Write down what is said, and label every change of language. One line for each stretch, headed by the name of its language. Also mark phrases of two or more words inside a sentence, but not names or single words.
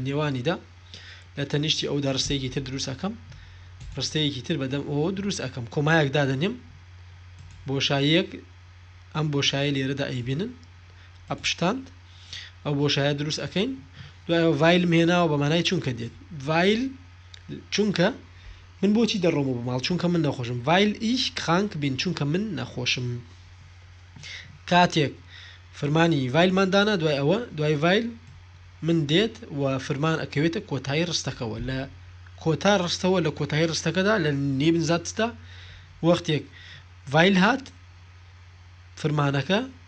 Central Kurdish: نێوانیدا لە تەنیشتی ئەودا ڕستەیەکی تر دروست ئەەکەم ڕستەیەکی تر بەدەم ئەوە دروست ئەەکەم کۆمایەک دادەنێم بۆشاییەک ئەم بۆشایە لێرەدا ئەیبینن ئەپشتاند ئەو بۆشایە دروست ئەەکەین دوایەوە ڤایل هێناوە بە مانای چونکە دێت ڤایل چونکە من بۆچی دەڕۆمەوە بۆ ماڵ چونکە من نەخۆشم
German: weil ich krank bin
Central Kurdish: چونکە من نەخۆشم کاتێک فرمانی ڤایلماندانا دوای ئەوە دوای ڤایل من دێت و فرمان ئەکەوێتە کۆتایی ڕستەکەەوە لە کۆتا ڕستەوە لە کۆتایی ڕستەکەدا لە نێبن زاتدا وەختێک ڤایل هات فرمانەکە